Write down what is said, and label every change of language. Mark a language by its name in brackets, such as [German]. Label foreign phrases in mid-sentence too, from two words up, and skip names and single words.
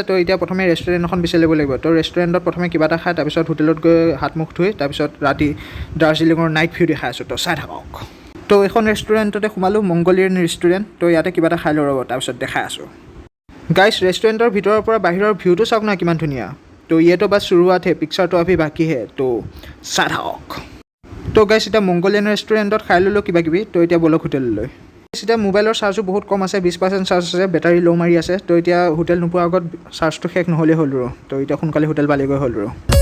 [Assamese] তো এতিয়া প্ৰথমে ৰেষ্টুৰেণ্ট এখন বিচাৰি ল'ব লাগিব। তো ৰেষ্টুৰেণ্টত প্ৰথমে কিবা এটা খাই তাৰপিছত হোটেলত গৈ হাত মুখ ধুই তাৰপিছত ৰাতি দাৰ্জিলিঙৰ নাইট ভিউ দেখাই আছোঁ। তো চাই থাকক। তো এইখন ৰেষ্টুৰেণ্টতে সোমালোঁ, মংগোলিয়ান ৰেষ্টুৰেণ্ট। তো ইয়াতে কিবা এটা খাই লওঁ ৰ'ব, তাৰপিছত দেখাই আছোঁ। গাইজ ৰেষ্টুৰেণ্টৰ ভিতৰৰ পৰা বাহিৰৰ ভিউটো চাওক না কিমান ধুনীয়া। [Hindi] तो ये तो बस शुरुआत है, पिक्चर तो अभी बाकी है। [Assamese] तो চাই থাকক। তো গাইজ এতিয়া মংগোলিয়ান ৰেষ্টুৰেণ্টত খাই ল'লোঁ কিবা কিবি। তো এতিয়া বলক হোটেললৈ। এতিয়া মোবাইলৰ চাৰ্জো বহুত কম আছে, 20% চাৰ্জ আছে, বেটাৰী ল' মাৰি আছে। তো এতিয়া হোটেল নোপোৱাৰ আগত চাৰ্জটো শেষ নহ'লেই হ'ল আৰু। তো এতিয়া সোনকালে হোটেল পালেগৈ হ'ল আৰু।